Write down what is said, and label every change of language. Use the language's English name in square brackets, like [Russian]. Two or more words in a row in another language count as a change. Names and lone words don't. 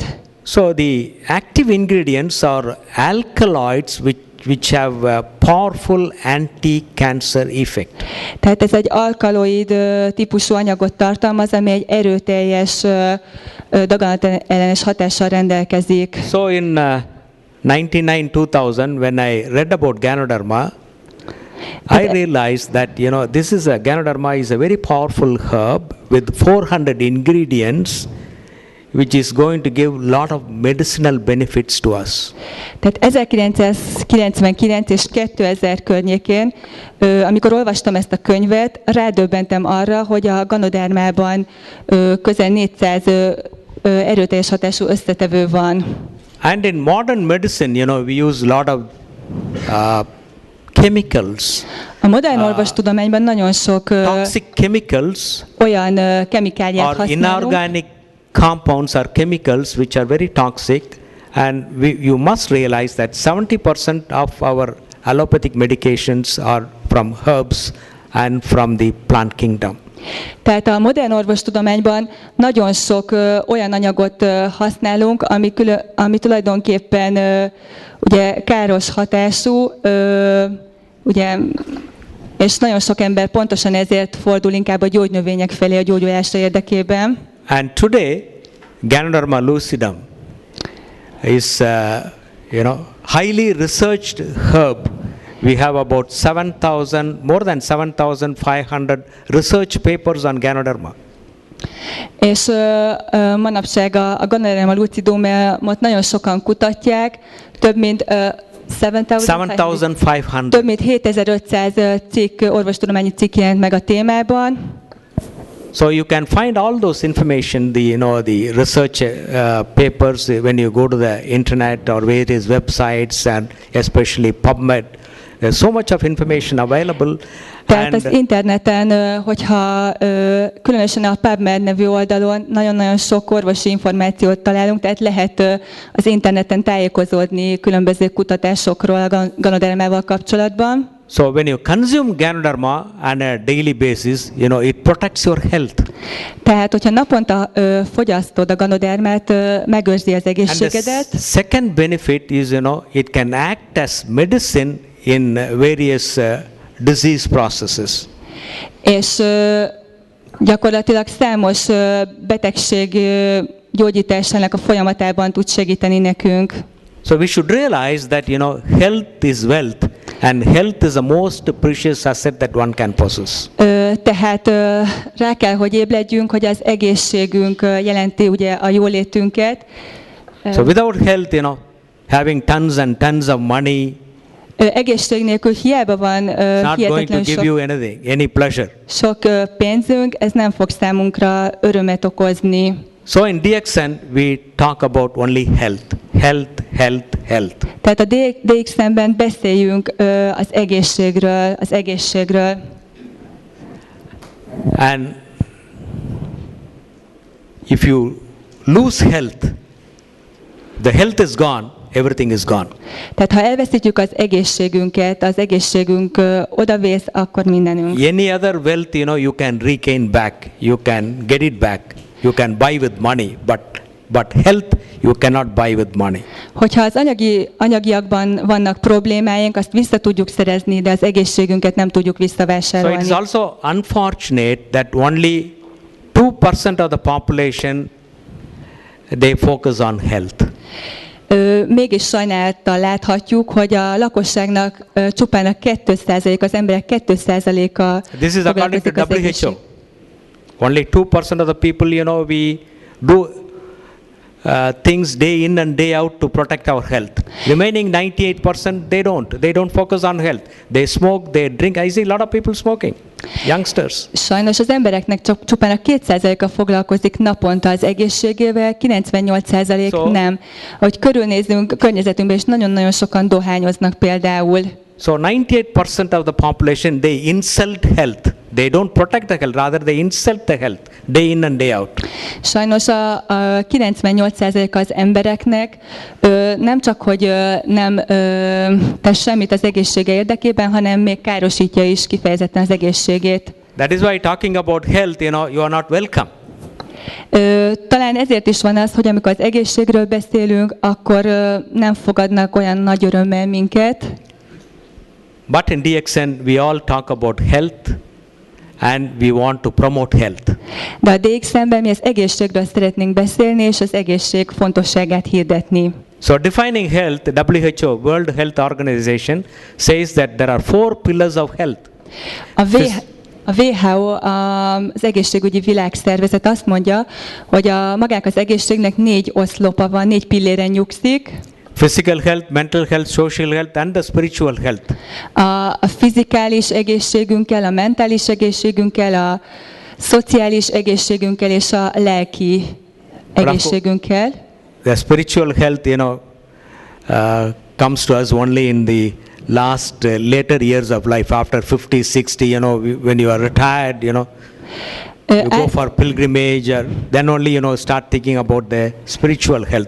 [English] So the active ingredients are alkaloids which have a powerful anti-cancer effect. [Hungarian] Tehát ez egy alkaloid típusú anyagot tartalmaz, ami egy erőteljes daganatellenes hatással rendelkezik. [English] So in 1999-2000, when I read about Ganoderma, I realized that Ganoderma is a very powerful herb with 400 ingredients, which is going to give lot of medicinal benefits to us. [Hungarian] Tehát 1999 és 2000 környékén, amikor olvastam ezt a könyvet, rádöbbentem arra, hogy a Ganodermában közel 400 erőteljes hatású összetevő van. [English] And in modern medicine, we use a lot of chemicals. [Hungarian] A modern orvostudományban nagyon sok [English] toxic chemicals [Hungarian] olyan kemikáliát használunk, [English] inorganic compounds or chemicals which are very toxic, and you must realize that 70% of our allopathic medications are from herbs and from the plant kingdom. [Hungarian] Tehát a modern orvostudományban nagyon sok olyan anyagot használunk, ami tulajdonképpen ugye káros hatású, ugye, és nagyon sok ember pontosan ezért fordul inkább a gyógynövények felé a gyógyulása érdekében. [English] And today, Ganoderma lucidum is, highly researched herb. We have about more than 7,500 research papers on Ganoderma. [Hungarian] És manapság a Ganoderma lucidumot nagyon sokan kutatják, több mint 7,500. Több mint 7500 orvostudományi cikk jelent meg a témában. [English] So you can find all those information, the research papers when you go to the internet or various websites, and especially PubMed. There's so much of information available. [Hungarian] Tehát az interneten, hogyha különösen a PubMed nevű oldalon nagyon-nagyon sok orvosi információt találunk, tehát lehet az interneten tájékozódni különböző kutatásokról a Ganodermával kapcsolatban. [English] So when you consume Ganoderma on a daily basis, it protects your health. [Hungarian] Tehát, hogyha naponta fogyasztod a Ganodermát, megőrzi az egészségedet. [English] And the second benefit is, it can act as medicine in various disease processes. [Hungarian] És gyakorlatilag számos betegség gyógyításának a folyamatában tud segíteni nekünk. [English] So we should realize that, health is wealth, and health is the most precious asset that one can possess. [Hungarian] Tehát rá kell, hogy ébredjünk, hogy az egészségünk jelenti ugye a jólétünket. [English] So without health, having tons and tons of money, [Hungarian] egészség nélkül hiába van hihetetlen sok pénzünk, ez nem fog számunkra örömet okozni. [English] So in Dxn we talk about only health, health, health, health. [Hungarian] Tehát a Dxn-ben beszéljünk az egészségről. [English] And if you lose health, the health is gone, everything is gone. [Hungarian] Tehát ha elveszítjük az egészségünket, az egészségünk odavész, akkor mindenünk. [English] Any other wealth, you can regain back, you can get it back, you can buy with money, but health you cannot buy with money. [Hungarian] Hogyha az anyagiakban vannak problémáink, azt vissza tudjuk szerezni, de az egészségünket nem tudjuk visszavásárolni. [English] So it is also unfortunate that only 2% of the population they focus on health. [Hungarian] Mégis sajnálattal láthatjuk, hogy a lakosságnak csupán a 2%, az emberek 2%-a [English] This is according to WHO. Only 2% of the people, we do things day in and day out to protect our health. Remaining 98%, they don't focus on health. They smoke, they drink. I see a lot of people smoking, youngsters. [Hungarian] Sajnos az embereknek csupán a 2%-a foglalkozik naponta az egészségével, 98% nem. Ahogy körülnézünk a környezetünkben, és nagyon-nagyon sokan dohányoznak például. [English] So 98% of the population, they insult health. They don't protect the health, rather they insult the health day in and day out. [Hungarian] Sajnos a 98% az embereknek nem csak, hogy nem tesz semmit az egészsége érdekében, hanem még károsítja is kifejezetten az egészségét. [English] That is why talking about health, you are not welcome. [Hungarian] Talán ezért is van az, hogy amikor az egészségről beszélünk, akkor nem fogadnak olyan nagy örömmel minket. [English] But in Dxn we all talk about health and we want to promote health. [Hungarian] De a Dxn-ben mi az egészségről szeretnénk beszélni, és az egészség fontosságát hirdetni. [English] So defining health, WHO, World Health Organization, says that there are 4 pillars of health. [Hungarian] A WHO, az egészségügyi világszervezet azt mondja, hogy magának az egészségnek 4 oszlopa van, 4 pilléren nyugszik. [English] Physical health, mental health, social health and the spiritual health. [Hungarian] A fizikális egészségünkkel, a mentális egészségünkkel, a szociális egészségünkkel és a lelki egészségünkkel. [English] The spiritual health, comes to us only in the last later years of life, after 50, 60, when you are retired, You go for pilgrimage, or then only start thinking about the spiritual health.